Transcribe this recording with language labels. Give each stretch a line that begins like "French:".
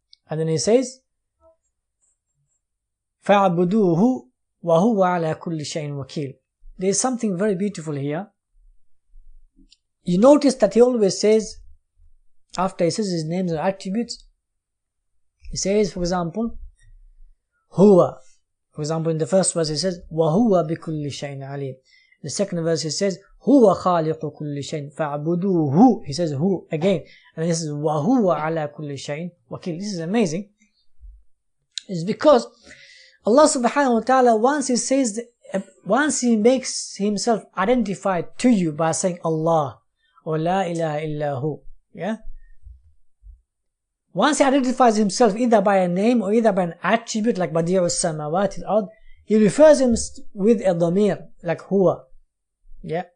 English: And then he says,
Arabic: فاعبدوه وهو على كل شيء وكيل.
English: There is something very beautiful here. You notice that he always says, after he says his names and attributes, he says, for example, huwa. For example, in the first verse he says,
Arabic: وَهُوَ بِكُلِّ شَيْءٍ عَلِيمٍ.
English: The second verse he says,
Arabic: هُوَ خَالِقُ كُلِّ شَيْءٍ فَاعْبُدُوهُ.
English: He says who again. And this is
Arabic: وَهُوَ عَلَى كُلِّ شَيْءٍ وَكِيلٍ.
English: This is amazing. It's because Allah subhanahu wa ta'ala, once he makes himself identified to you by saying Allah or La ilaha illahu, yeah? Once he identifies himself either by a name or either by an attribute like Badi'us Samawati al-Ard, he refers him with a dhamir like huwa, yeah?